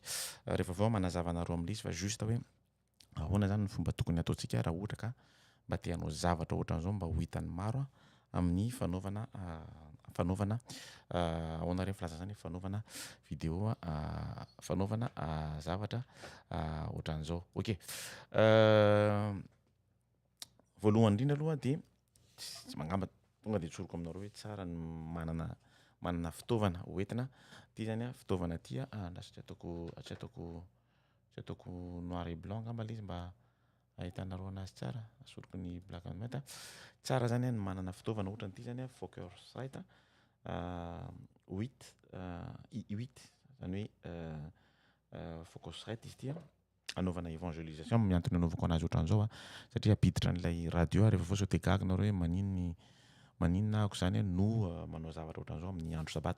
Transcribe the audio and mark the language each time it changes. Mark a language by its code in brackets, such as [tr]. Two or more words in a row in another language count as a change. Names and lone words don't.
[mg] Rehefa avy eo manazava anareo amin'izy fa juste hoe ahoana zany ny fomba tokony ataontsika raha ohatra ka mba te hanao zavatra ohatran'izao mba ho hitan'ny maro amin'ny fanaovana ahoana reny filaza zany fanaovana vidéo fanaovana zavatra ohatran'izao. Ok. Voalohany indrindra aloha dia tsy mangamba tonga dia tsoroko aminareo hoe tsara ny manana fitaovana hoentina ty zany fitaovana ty tsy ataoko [fr] noir et blanc [mg] ngamba ilay izy mba ahitanareo anazy tsara, asoroko ny [en] black and white. [mg] Tsara zany ny manana fitaovana ohatra n'ity zany Focusrite 8 zany hoe Focusrite izy ty anaovana évangélisation miantony anaovako anazy ohatran'izao satria apiditra n'ilay radio rehefa fotsy te gaga nareo hoe maninona ako zany no manao zavatra ohatran'izao amin'ny andro sabata.